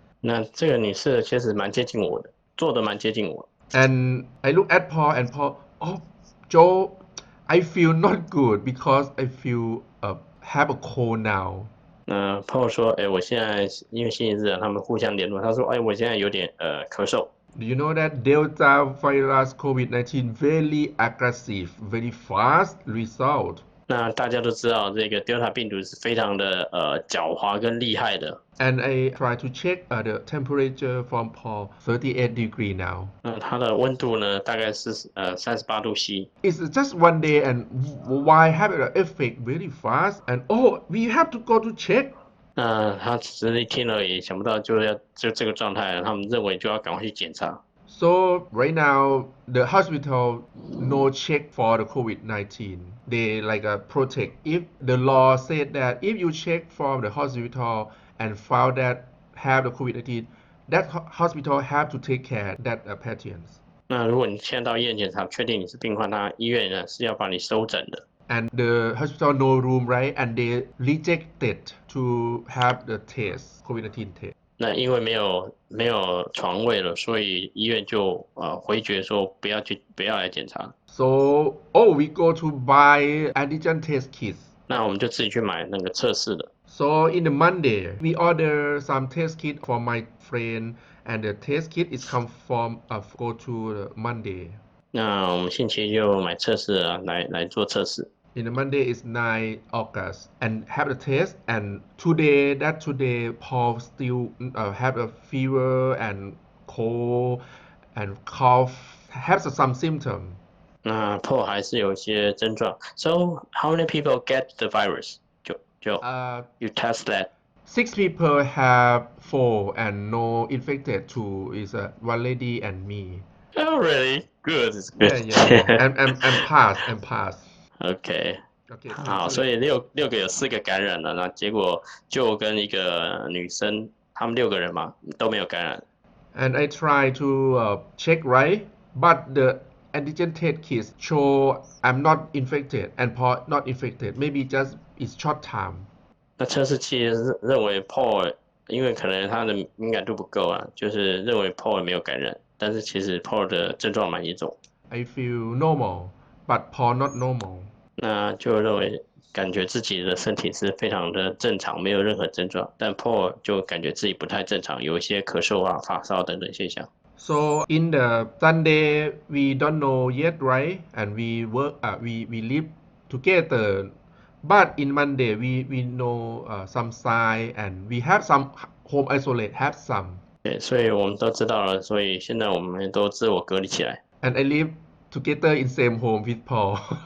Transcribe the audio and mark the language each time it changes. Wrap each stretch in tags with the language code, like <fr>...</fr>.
<zh>那这个女士其实蛮接近我的，坐得蛮接近我。</zh> <en>And I look at Paul, and Paul, Joe, I feel not good because I feel have a cold now.</en> <zh>Paul 说，我现在因为星期日啊，他们互相联络，他说，我现在有点咳嗽。</zh> <en>Do you know that Delta virus COVID-19 very aggressive, very fast result?</en> <zh>那大家都知道，这个 Delta 病毒是非常的狡猾跟厉害的。</zh> <en>And I try to check the temperature from Paul, 38 degree now.</en> <zh>它的温度呢，大概是38度C。</zh> <en>It's just one day, and why have an effect very fast? And we have to go to check.</en> <zh>他只是一天而已，想不到就这个状态，他们认为就要赶快去检查。</zh> <en>So right now, the hospital no check for the COVID-19. They protect. If the law said that if you check from the hospital and found that have the COVID-19, that hospital have to take care that patients.</en> <zh>那如果你现在到医院检查，确定你是病患，那医院呢是要把你收诊的。</zh> <en>And the hospital no room, right? And they rejected to have the test, COVID-19 test.</en> <zh>那因为没有床位了，所以医院就回绝说不要来检查。</zh> <en>So we go to buy antigen test kits.</en> <zh>那我们就自己去买那个测试的。</zh> <en>So in the Monday, we order some test kit for my friend, and the test kit is come from go to the Monday.</en> <zh>那我们星期一就买测试啊，来做测试。</zh> <en>In the Monday is 9 August and have the test, and today Paul still have a fever and cold and cough, have some symptom.</en> <zh>那 Paul 还是有一些症状。</zh> <en>So how many people get the virus? 就you test that. 6 people have 4 and no infected. 2 is one lady and me. Oh, really? Good. It's good. Yeah. and pass. OK.</en> <zh>好，所以六个有4个感染了，那结果就跟一个女生，他们6个人嘛都没有感染。</zh> <en>And I try to check, right? But the antigen test kits show I'm not infected and Paul not infected. Maybe just it's short time.</en> <zh>那测试器认为 Paul 因为可能他的敏感度不够啊，就是认为 Paul 没有感染，但是其实 Paul 的症状蛮严重。</zh> <en>I feel normal, but Paul not normal.</en> <zh>那就认为感觉自己的身体是非常的正常，没有任何症状，但 Paul 就感觉自己不太正常，有一些咳嗽啊、发烧等等现象。</zh> <en>So in the Sunday we don't know yet, right? And we work, we live together. But in Monday we know some sign and we have some home isolate, have some.</en> <zh>对，所以我们都知道了，所以现在我们都自我隔离起来。</zh> <en>And I live together in same home with Paul.</en>